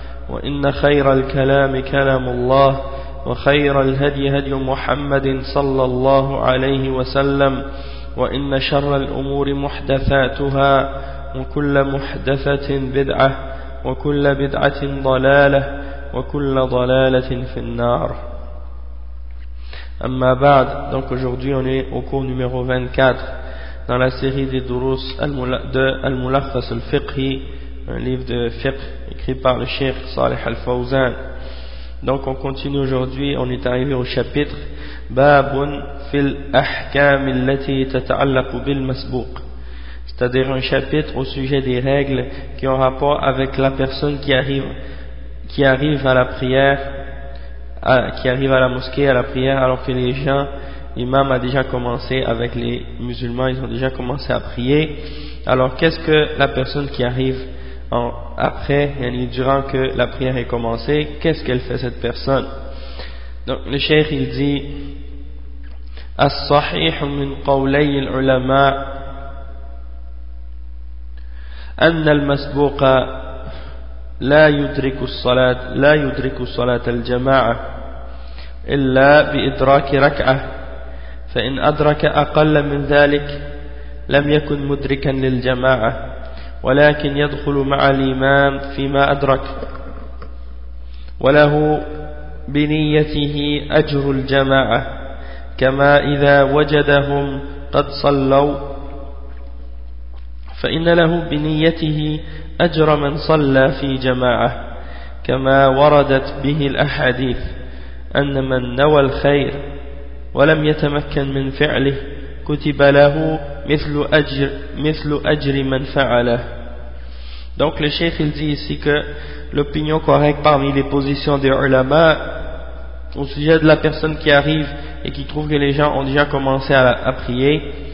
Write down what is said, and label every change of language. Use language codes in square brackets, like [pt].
[ar] وإن خير الكلام كلام الله وخير الهدي هدي محمد صلى الله عليه وسلم وإن شر الأمور محدثاتها وكل محدثة بدعة وكل بدعة ضلالة وكل ضلالة في النار أما بعد. [fr] Donc aujourd'hui on est au cours numéro 24 dans la série des durus de Al-Mulakhas al-Fiqhi, un livre de fiqh écrit par le Cheikh Saleh al-Fawzan. Donc on continue aujourd'hui, on est arrivé au chapitre [ar] Babun fil ahkam allati tata'allaqu bil masbuq, [fr] c'est-à-dire un chapitre au sujet des règles qui ont rapport avec la personne qui arrive à la prière, qui arrive à la mosquée à la prière, alors que les gens, l'imam a déjà commencé avec les musulmans, ils ont déjà commencé à prier. Alors qu'est-ce que la personne qui arrive après, yani durant que la prière est commencée, qu'est-ce qu'elle fait cette personne? Donc le cheikh il dit [ar] الصحيح من قولي العلماء أن المسبوق لا يدرك الصلاة الجماعة إلا بإدراك ركعة فإن أدرك أقل من ذلك لم يكن مدركا للجماعة ولكن يدخل مع الإمام فيما أدرك وله بنيته أجر الجماعة كما إذا وجدهم قد صلوا فإن له بنيته أجر من صلى في جماعة كما وردت به الأحاديث أن من نوى الخير ولم يتمكن من فعله كتب له مثل أجر من فعله. [fr] Donc le cheikh il dit ici que l'opinion correcte parmi les positions des ulama au sujet de la personne qui arrive et qui trouve que les gens ont déjà commencé à prier,